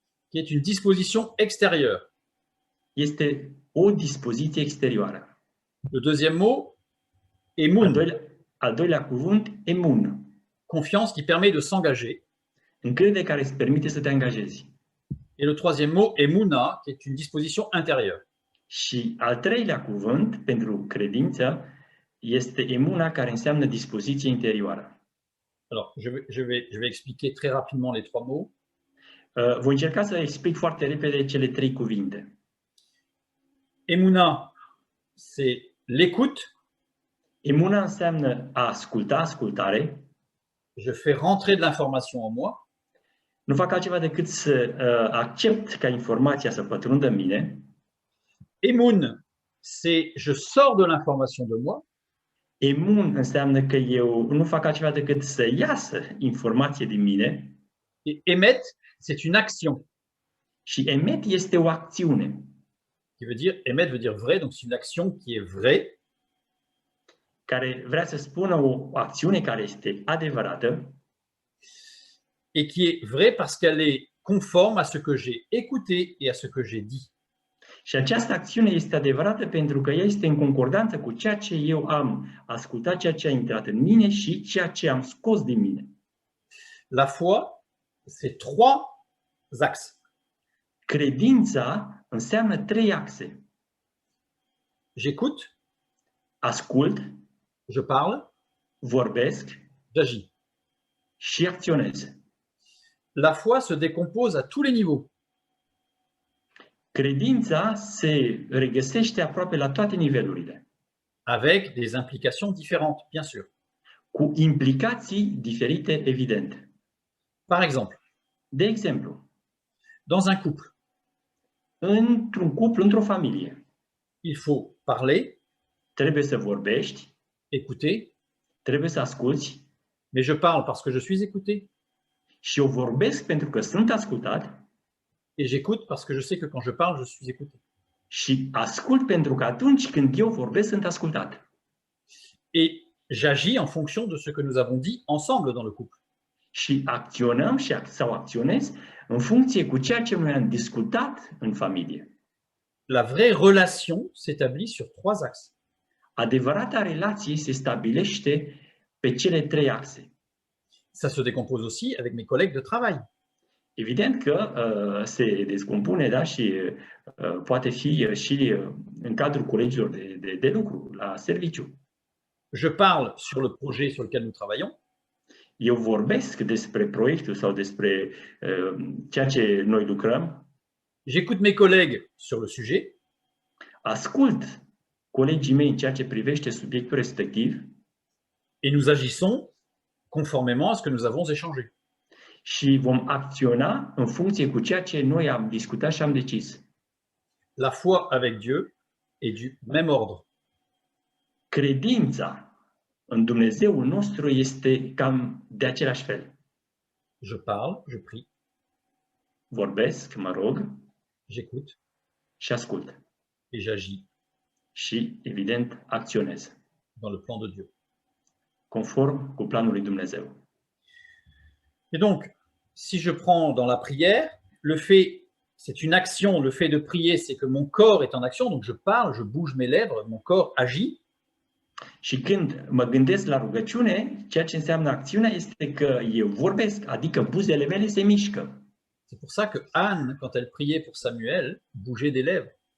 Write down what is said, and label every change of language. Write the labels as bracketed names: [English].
[French] qui est une disposition extérieure. [Romanian] este o dispoziție exterioară. [French] Le deuxième mot, emun, [Romanian] Al doilea cuvânt, emun, [French] confiance qui permet de s'engager. [Romanian] încredere care îți permite să te angajezi. [French] Et le troisième mot, emuna, qui est une disposition intérieure. [Romanian] Și al treilea cuvânt pentru credință este emuna, care înseamnă dispoziție interioară. [French] Alors, je vais expliquer très rapidement les 3 mots. [Romanian] Voi încerca să explic foarte repede cele 3 cuvinte. [French] Emuna, c'est l'écoute. [Romanian] Emuna înseamnă a asculta, ascultare. [French] Je fais rentrer de l'information en moi. [Romanian] Nu fac altceva decât să accept ca informația să pătrundă în mine. [French] Emun, c'est je sors de l'information de moi. [Romanian] Emun înseamnă că eu nu fac altceva decât să iasă informație din mine. [French] Et émettre, c'est une action. [Romanian] Și emet este o acțiune. [French] Qui veut dire, émettre veut dire vrai, donc c'est une action qui est vraie. [Romanian] Care vrea să spună o acțiune care este adevărată. [French] Et qui est vraie parce qu'elle est conforme à ce que j'ai écouté et à ce que j'ai dit. [Romanian] Și această acțiune este adevărată pentru că ea este în concordanță cu ceea ce eu am ascultat, ceea ce a intrat în mine și ceea ce am scos din mine. [French] La foi, c'est 3 axes. [Romanian] Credința înseamnă 3 axe. [French] J'écoute, [Romanian] Ascult, [French] je parle, [Romanian] vorbesc [French] j'agis. [Romanian] și acționez. [French] La foi se décompose à tous les niveaux. [Romanian] Credința se regăsește aproape la toate nivelurile, [French] avec des implications différentes, bien sûr. [Romanian] cu implicații diferite, evident. [French] Par exemple, [Romanian] De exemplu, [French] dans un couple, [Romanian] într-un cuplu, într-o familie, [French] il faut parler, [Romanian] trebuie să vorbești, [French] écouter, [Romanian] trebuie să asculți [French] mais je parle parce que je suis écouté [Romanian] și eu vorbesc pentru că sunt ascultat [French] et j'écoute parce que je sais que quand je parle, je suis écouté. [Romanian] și ascult pentru că atunci când eu vorbesc sunt ascultat. [French] Et j'agis en fonction de ce que nous avons dit ensemble dans le couple. [Romanian] Și acționăm sau acționez în funcție cu ceea ce noi am discutat în familie. [French] La vraie relation s'établit sur 3 axes. [Romanian] Adevărata relație se stabilește pe cele 3 axe. [French] Ça se décompose aussi avec mes collègues de travail. [Romanian] Evident că se descompune, da, și poate fi și în cadrul colegilor de lucru, la serviciu. [French] Je parle sur le projet sur lequel nous travaillons. [Romanian] eu vorbesc despre proiectul sau despre ceea ce noi lucrăm, [French] j'écoute mes collègues sur le sujet, [Romanian] ascult colegii mei în ceea ce privește subiectul respectiv [French] et nous agissons conformément à ce que nous avons échangé. [Romanian] și vom acționa în funcție cu ceea ce noi am discutat și am decis. [French] La foi avec Dieu est du même ordre. [Romanian] Credința în Dumnezeul nostru este cam de același fel. [French] Je parle, je prie, [Romanian] Vorbesc, mă rog [French] j'écoute [Romanian] și ascult. [French] et j'agis [Romanian] Și, evident, acționez, [French] dans le plan de Dieu. [Romanian] conform cu planul lui Dumnezeu. [French] Et donc, si je prends dans la prière, le fait, c'est une action, le fait de prier, c'est que mon corps est en action, donc je parle, je bouge mes lèvres, mon corps agit. [Romanian] Și când mă gândesc la rugăciune, ceea ce înseamnă acțiunea este că eu vorbesc, adică buzele mele se mișcă. [French] C'est pour ça que Anne, quand elle priait pour Samuel, bougeait des lèvres.